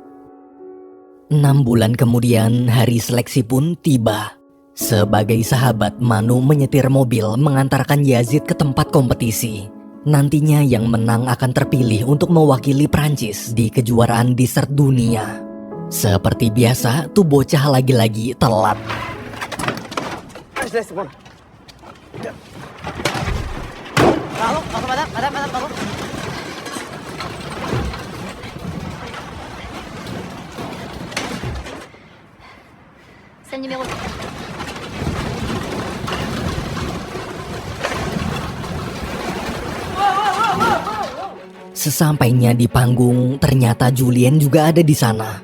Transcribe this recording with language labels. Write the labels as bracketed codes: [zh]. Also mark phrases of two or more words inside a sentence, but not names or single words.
[id] 6 bulan kemudian, hari seleksi pun tiba. Sebagai sahabat, Manu menyetir mobil mengantarkan Yazid ke tempat kompetisi. Nantinya yang menang akan terpilih untuk mewakili Prancis di kejuaraan dessert dunia. Seperti biasa, tuh bocah lagi-lagi telat. [fr] Pardon. C'est le numéro. [id] Sesampainya di panggung, ternyata Julien juga ada di sana.